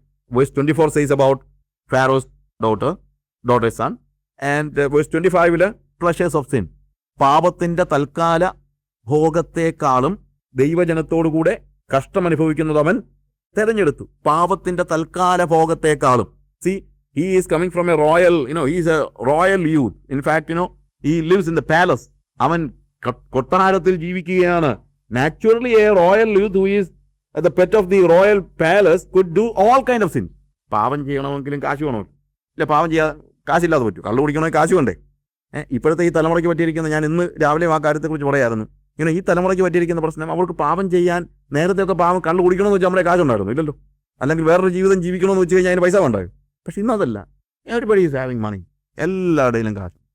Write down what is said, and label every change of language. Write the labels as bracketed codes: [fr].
[en] Verse 24 says about Pharaoh's daughter's son, and verse 25 pleasures of sin. [ml] പാപത്തിന്റെ തൽക്കാല ഭോഗത്തെക്കാളും ദൈവജനത്തോടുകൂടെ കഷ്ടം അനുഭവിക്കുന്നത് അവൻ തെരഞ്ഞെടുത്തു. പാപത്തിന്റെ തൽക്കാല ഭോഗത്തെക്കാളും. [en] See, he is coming from a royal, he is a royal youth. In fact, he lives in the palace. [ml] അവൻ കൊട്ടാരത്തിൽ ജീവിക്കുകയാണ്. [en] Naturally, a royal youth who is the pet of the royal palace could do all kind of sins. [ml] പാപം ചെയ്യണമെങ്കിലും കാശ് വേണമല്ലോ. ഇല്ല, പാപം ചെയ്യാൻ കാശില്ലാതെ പറ്റും. കള്ളു കുടിക്കണമെങ്കിൽ കാശ് വേണ്ടേ? ഇപ്പോഴത്തെ ഈ തലമുറയ്ക്ക് പറ്റിയിരിക്കുന്ന, ഞാൻ ഇന്ന് രാവിലെ ആ കാര്യത്തെക്കുറിച്ച് പറയായിരുന്നു. ഈ തലമുറയ്ക്ക് പറ്റിയിരിക്കുന്ന പ്രശ്നം, അവർക്ക് പാപം ചെയ്യാൻ നേരത്തെയൊക്കെ പാപം കള്ളു കുടിക്കണമെന്ന് വെച്ചാൽ നമ്മുടെ കാശുണ്ടായിരുന്നു ഇല്ലല്ലോ. അല്ലെങ്കിൽ വേറൊരു ജീവിതം ജീവിക്കണമെന്ന് വെച്ച് കഴിഞ്ഞാൽ അതിന് പൈസ വേണ്ടായോ? പക്ഷെ ഇന്നതല്ല. എവരിബഡി ഈസ് ഹാവിങ് മണി. എല്ലാവരുടെയിലും കാശ്.